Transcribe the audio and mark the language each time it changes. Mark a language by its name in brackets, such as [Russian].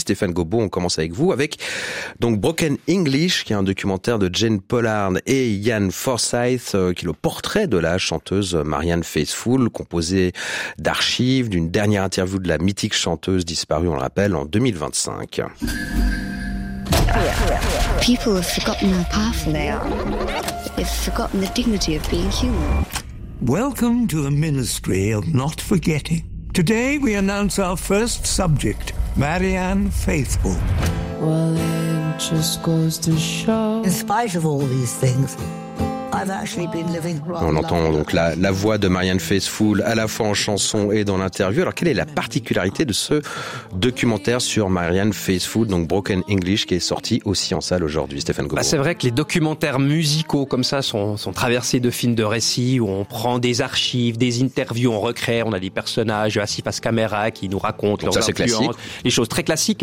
[French] Stéphane Gobeau, on commence avec vous, avec donc Broken English, qui est un documentaire de Jane Pollard et Ian Forsythe, qui est le portrait de la chanteuse Marianne Faithfull, composé d'archives, d'une dernière interview de la mythique chanteuse disparue, on le rappelle, en 2025. [English] People have forgotten how powerful they are. They've forgotten the dignity of being human. Welcome to the Ministry of Not Forgetting. Today we announce our first subject, Marianne Faithfull. Well, it just goes to show. [French] In spite of all these things, on entend donc la voix de Marianne Faithfull à la fois en chanson et dans l'interview. Alors, quelle est la particularité de ce documentaire sur Marianne Faithfull, donc Broken English, qui est sorti aussi en salle aujourd'hui, Stéphane Gobeau? C'est vrai que les documentaires musicaux comme ça sont traversés de films de récits où on prend des archives, des interviews, on recrée, on a des personnages assis face caméra qui nous racontent leurs influences, les choses très classiques.